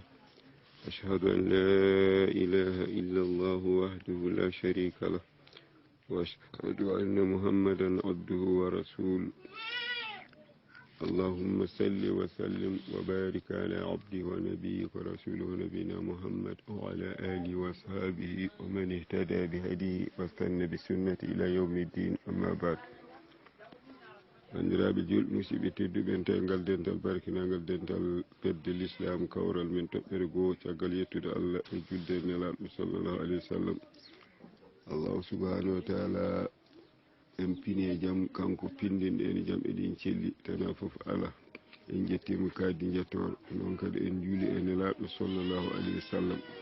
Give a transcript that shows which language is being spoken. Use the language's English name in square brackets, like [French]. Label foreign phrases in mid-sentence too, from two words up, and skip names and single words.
[Arabic] أشهد أن لا إله إلا الله وحده لا شريك له وأشهد أن محمدا عبده ورسوله. اللهم صل وسلم وبارك على عبده ونبيك ورسوله نبينا محمد وعلى آله وأصحابه ومن اهتدى بهديه واستنى بسنة إلى يوم الدين. أما بعد. [Fula] bandiraɓe julɓe musidɓe tedduɓe en tawi ngal dental barkinangal dental fedde l'islam kawral min toɓɓere goo caggal yettude allah e julde nelaɗo [Arabic] صلى الله عليه وسلم. الله سبحانه وتعالى [Fula] en pini e jaam kanko pindinɗe ene jaam eɗin celli tana foof ala en jettimo kaddi jettoro noon kadi en juuli e nelaɗo [Arabic] صلى الله عليه وسلم.